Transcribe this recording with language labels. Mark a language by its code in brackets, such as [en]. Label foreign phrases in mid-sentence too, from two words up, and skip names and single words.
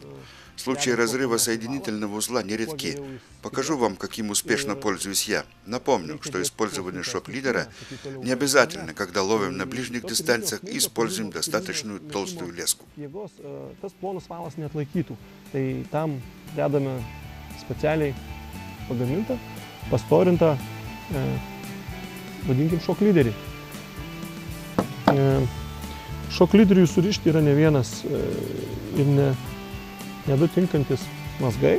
[ru] Случаи разрыва соединительного узла нередки. Покажу вам, каким успешно пользуюсь я. Напомню, что использование шок-лидера не обязательно, когда ловим на ближних дистанциях и используем достаточную толстую леску. [lt] Там dedame specialiai pagamintą, pastorintą, vadinkim, šok-lyderį. Šok-lyderiui surišti yra ne vienas ir nedu tinkantis mazgai.